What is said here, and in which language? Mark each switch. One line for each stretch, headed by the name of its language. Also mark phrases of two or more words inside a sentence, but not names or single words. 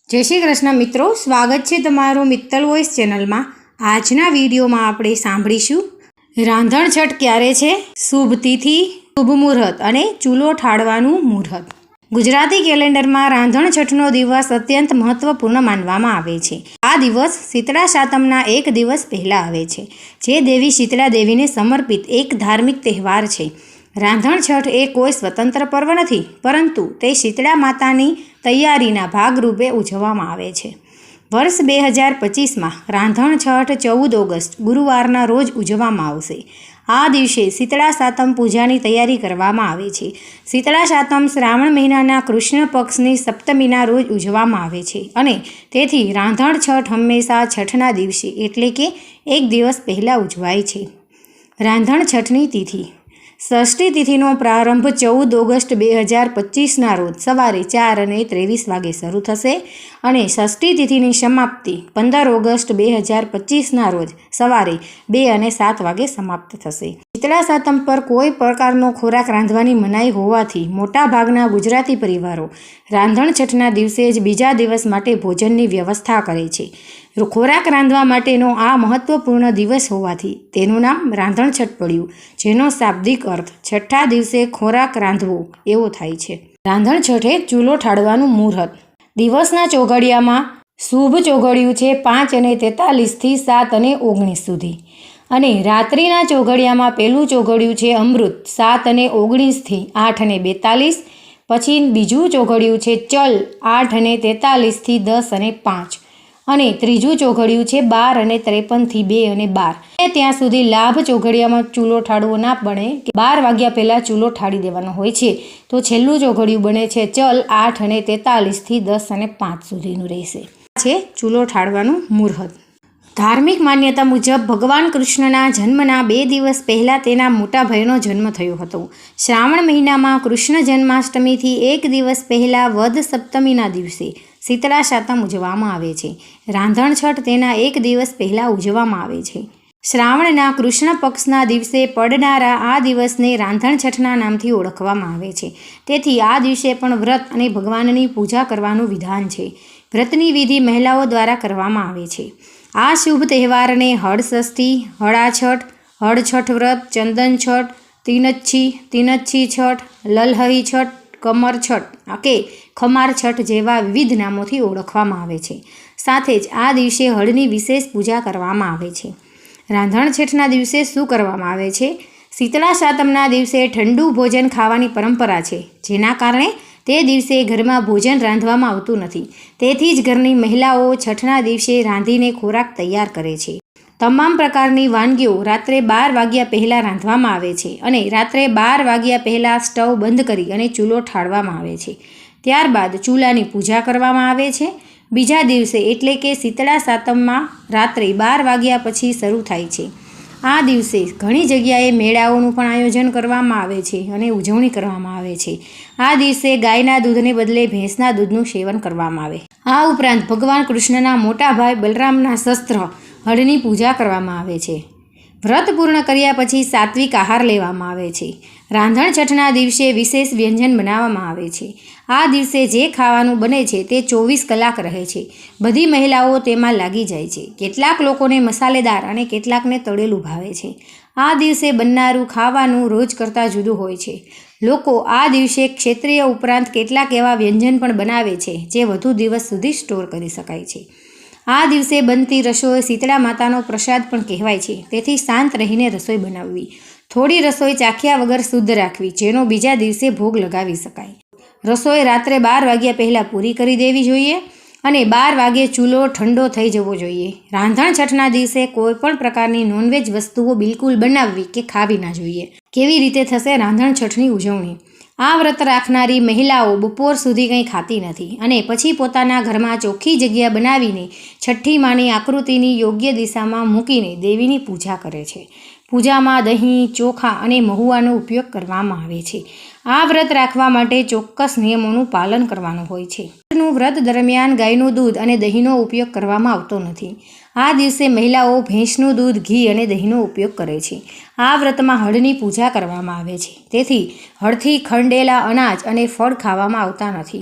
Hindi: जय श्री कृष्ण मित्रों, स्वागत है तमारो मित्तल वॉइस चेनल में।
Gujarati: આજના વિડિયો માં આપણે સાંભળીશું રાંધણ છઠ ક્યારે છે, શુભ તિથિ, શુભ મુહૂર્ત અને ચૂલો ઠાળવાનું મુહૂર્ત। ગુજરાતી કેલેન્ડર માં રાંધણ છઠનો દિવસ અત્યંત મહત્વપૂર્ણ માનવામાં આવે છે। આ દિવસ શીતળા સાતમના એક દિવસ પહેલા આવે છે, જે દેવી શીતળા દેવીને સમર્પિત એક ધાર્મિક તહેવાર છે। રાંધણ છઠ એ કોઈ સ્વતંત્ર પર્વ નહીં, પરંતુ તે શીતળા માતાની તૈયારીના ભાગરૂપે ઉજવવામાં આવે છે। વર્ષ 2025 માં રાંધણ છઠ 14 ઑગસ્ટ ગુરુવારના રોજ ઉજવવામાં આવશે। આ દિવસે શીતળા સાતમ પૂજાની તૈયારી કરવામાં આવે છે। શીતળા સાતમ શ્રાવણ મહિનાના કૃષ્ણ પક્ષની સપ્તમીના રોજ ઉજવવામાં આવે છે અને તેથી રાંધણ છઠ હંમેશા છઠના દિવસે એટલે કે એક દિવસ પહેલા ઉજવાય છે। રાંધણ છઠની તિથિ ષષ્ઠી તિથિનો પ્રારંભ 14 ઑગસ્ટ 2025 રોજ સવારે 4:23 વાગે શરૂ થશે અને ષષ્ઠી તિથિની સમાપ્તિ 15 ઑગસ્ટ 2025 રોજ સવારે 2:07 વાગે સમાપ્ત થશે। શીતળા સાતમ પર કોઈ પ્રકારનો ખોરાક રાંધવાની મનાઈ હોવાથી મોટા ભાગના ગુજરાતી પરિવારો રાંધણ છઠના દિવસે જ બીજા દિવસ માટે ભોજનની વ્યવસ્થા કરે છે। ખોરાક રાંધવા માટેનો આ મહત્વપૂર્ણ દિવસ હોવાથી તેનું નામ રાંધણ છઠ પડ્યું, જેનો શાબ્દિક અર્થ છઠા દિવસે ખોરાક રાંધવો એવો થાય છે। રાંધણ છઠે ચૂલો ઠાળવાનું મુહૂર્ત। દિવસના ચોઘડિયામાં શુભ ચોઘડિયું છે 5:43 થી 7:19 સુધી અને રાત્રિના ચોઘડિયામાં પહેલું ચોઘડિયું છે અમૃત 7:19 થી 8:42। પછી બીજું ચોઘડિયું છે ચલ 8:43 થી 10:05 અને ત્રીજું ચોઘડિયું છે 12:53 થી 2:12। ત્યાં સુધી લાભ ચોઘડિયામાં ચૂલો ઠાળવો ના બને કે 12 વાગ્યા પહેલાં ચૂલો ઠાળી દેવાનો હોય છે, તો છેલ્લું ચોઘડિયું બને છે ચલ 8:43 થી 10:05 સુધીનું રહેશે। છે ચૂલો ઠાળવાનું મુહૂર્ત। ધાર્મિક માન્યતા મુજબ ભગવાન કૃષ્ણના જન્મના 2 દિવસ પહેલા તેના મોટા ભાઈનો જન્મ થયો હતો। શ્રાવણ મહિનામાં કૃષ્ણ જન્માષ્ટમી થી એક દિવસ પહેલા વધ સપ્તમીના દિવસે શીતળા સાતમ ઉજવવામાં આવે છે। રાંધણ છઠ તેના એક દિવસ પહેલા ઉજવવામાં આવે છે। શ્રાવણના કૃષ્ણ પક્ષના દિવસે પડનારા આ દિવસને રાંધણ છઠના નામથી ઓળખવામાં આવે છે। તેથી આ દિવસે પણ વ્રત અને ભગવાનની પૂજા કરવાનું વિધાન છે। વ્રતની વિધિ મહિલાઓ દ્વારા કરવામાં આવે છે। આ શુભ તહેવાર ને હડ ષષ્ઠી, હડા છઠ, હડ છઠ વ્રત, ચંદન છઠ, તીનચ્છી છઠ, લલહઈ છઠ, કમર છઠ કે ખમાર છઠ જેવા વિવિધ નામોથી ઓળખવામાં આવે છે। સાથે જ આ દિવસે હળની વિશેષ પૂજા કરવામાં આવે છે। રાંધણ છઠના દિવસે શું કરવામાં આવે છે? શીતળા સાતમના દિવસે ઠંડુ ભોજન ખાવાની પરંપરા છે, જેના કારણે તે દિવસે ઘરમાં ભોજન રાંધવામાં આવતું નથી। તેથી જ ઘરની મહિલાઓ છઠના દિવસે રાંધીને ખોરાક તૈયાર કરે છે। તમામ પ્રકારની વાનગીઓ રાત્રે 12 વાગ્યા પહેલા રાંધવામાં આવે છે અને રાત્રે 12 વાગ્યા પહેલા સ્ટવ બંધ કરી અને ચૂલો ઠાળવામાં આવે છે। ત્યારબાદ ચૂલાની પૂજા કરવામાં આવે છે। બીજા દિવસે એટલે કે શીતળા સાતમમાં રાત્રે 12 વાગ્યા પછી શરૂ થાય છે। આ દિવસે ઘણી જગ્યાએ મેળાઓનું પણ આયોજન કરવામાં આવે છે અને ઉજવણી કરવામાં આવે છે। આ દિવસે ગાયના દૂધને બદલે ભેંસના દૂધનું સેવન કરવામાં આવે। આ ઉપરાંત ભગવાન કૃષ્ણના મોટા ભાઈ બલરામના શસ્ત્ર હળની પૂજા કરવામાં આવે છે। વ્રત પૂર્ણ કર્યા પછી સાત્વિક આહાર લેવામાં આવે છે। રાંધણ છઠના દિવસે વિશેષ વ્યંજન બનાવવામાં આવે છે। આ દિવસે જે ખાવાનું બને છે તે 24 કલાક રહે છે। બધી મહિલાઓ તેમાં લાગી જાય છે। કેટલાક લોકોને મસાલેદાર અને કેટલાકને તળેલું ભાવે છે। આ દિવસે બનનારું ખાવાનું રોજ કરતા જુદું હોય છે। લોકો આ દિવસે ક્ષેત્રીય ઉપરાંત કેટલાક એવા વ્યંજન પણ બનાવે છે જે વધુ દિવસ સુધી સ્ટોર કરી શકાય છે। આ દિવસે બનતી રસોઈ શીતળા માતાનો પ્રસાદ પણ કહેવાય છે। તેથી શાંત રહીને રસોઈ બનાવવી, થોડી રસોઈ ચાખ્યા વગર શુદ્ધ રાખવી, જેનો બીજા દિવસે ભોગ લગાવી શકાય। રસોઈ રાત્રે 12 વાગ્યા પહેલા પૂરી કરી દેવી જોઈએ અને 12 વાગે ચૂલો ઠંડો થઈ જવો જોઈએ। રાંધણ છઠના દિવસે કોઈપણ પ્રકારની નૉનવેજ વસ્તુઓ બિલકુલ બનાવવી કે ખાવી ના જોઈએ। કેવી રીતે થશે રાંધણ છઠની ઉજવણી? આ વ્રત રાખનારી મહિલાઓ બપોર સુધી કંઈ ખાતી નથી અને પછી પોતાના ઘરમાં ચોખ્ખી જગ્યા બનાવીને છઠ્ઠી માની આકૃતિની યોગ્ય દિશામાં મૂકીને દેવીની પૂજા કરે છે। પૂજામાં दહીં, ચોખા અને મહુવાનો ઉપયોગ કરવામાં આવે છે। આ વ્રત રાખવા માટે ચોક્કસ નિયમોનું પાલન કરવાનું હોય છે। વ્રત દરમિયાન ગાયનું દૂધ અને દહીંનો ઉપયોગ કરવામાં આવતો નથી। આ દિવસે મહિલાઓ ભેંસનું દૂધ, ઘી અને દહીંનો ઉપયોગ કરે છે। આ વ્રતમાં હળની પૂજા કરવામાં આવે છે, તેથી હળથી ખંડેલા અનાજ અને ફળ ખાવામાં આવતા નથી।